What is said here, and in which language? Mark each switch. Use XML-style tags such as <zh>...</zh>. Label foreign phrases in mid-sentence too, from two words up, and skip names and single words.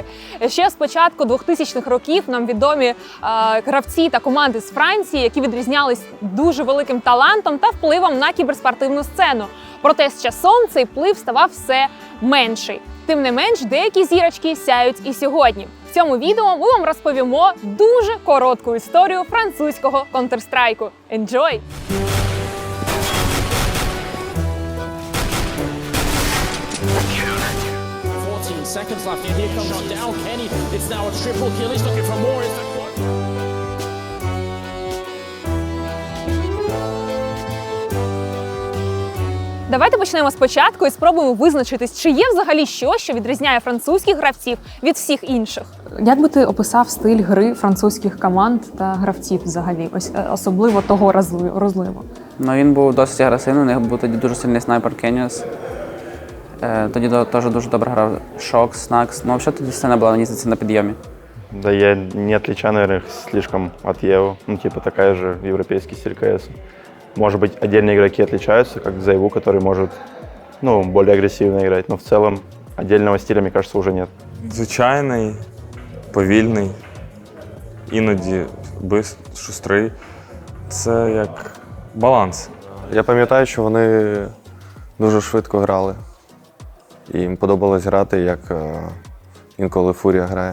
<uk>Ще з початку 2000-х років нам відомі гравці та команди з Франції, які відрізнялись дуже великим талантом та впливом на кіберспортивну сцену. Проте з часом цей вплив ставав все менший. Тим не менш, деякі зірочки сяють і сьогодні. В цьому відео ми вам розповімо дуже коротку історію французького Counter-Strike. Enjoy!</uk> <en>Seconds left, and here comes down Kenny. It's now a triple kill. He's looking for more. It's the</en> <uk>Давайте почнемо спочатку і спробуємо визначитись, чи є взагалі щось, що відрізняє французьких гравців від всіх інших. Як би ти описав стиль гри французьких команд та гравців взагалі, ось особливо того розливу? Ну, він був досить агресивний, у них був тоді дуже сильний снайпер Кеніус. Тоді теж дуже добре грав Шокс, Снакс. Ну, взагалі тоді сцена була, мені здається, на підйомі.</uk> <ru>Да я не отличаю, наверное, слишком от Евы. Ну, типа такая же европейский стиль КС. Может быть, отдельные игроки отличаются, как Zaiwu, который может, ну, более агрессивно играть. Но в целом отдельного стиля, мне кажется, уже нет.</ru> <uk>Звичайний, повільний, іноді шустрий. Це як баланс. Я пам'ятаю, що вони дуже швидко грали. І їм подобалось грати, як інколи Фурія грає.</uk>